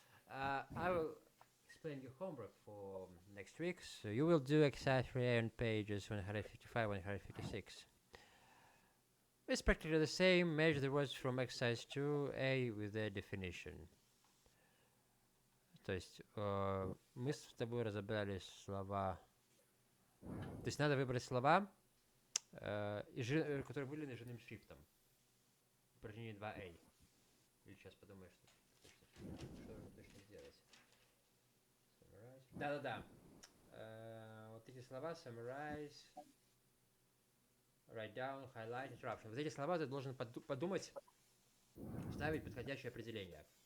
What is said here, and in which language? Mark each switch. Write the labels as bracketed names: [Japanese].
[English] I will explain your homework for next week. So you will do exercise 3A on pages 155, 156. It's practically the same. Measure the words from exercise 2A with their definition. [Russian] То есть мы с тобой разобрали слова. То есть надо выбрать слова, которые выделены жирным шрифтом. Упражнение 2A. Или сейчас подумаешь, что нужно точно сделать. [English] Summarize. [Russian] Да-да-да. Вот эти слова summarize, write down, highlight, interruption. Вот эти слова ты должен подумать, вставить подходящее определение.